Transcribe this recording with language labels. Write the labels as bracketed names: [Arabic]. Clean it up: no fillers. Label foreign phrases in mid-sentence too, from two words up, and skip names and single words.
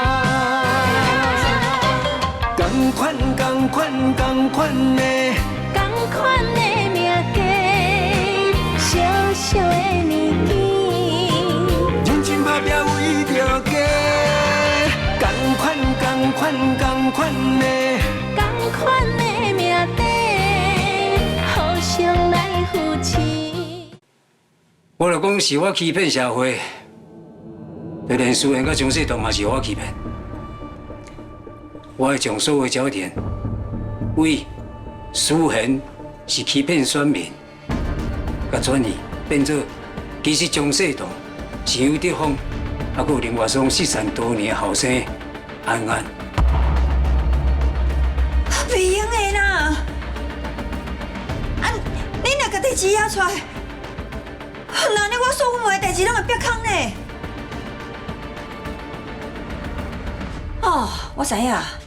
[Min Nan Chinese] 同款同款同款的，同款的命格，小小的年紀，認真打拼為着家。同款同款同款的，同款的命底，互相來扶持。我就講是我欺騙社會，就連思賢甲江世棟嘛是我欺騙。我會將所有焦點為思賢是欺騙選民，甲轉移變做其實江世棟是楊德芳，還有林華松失散多年的後生安安。袂用的啦！啊，你若甲代志壓出來，那呢我所有的代志攏會變空呢。哦，我知影。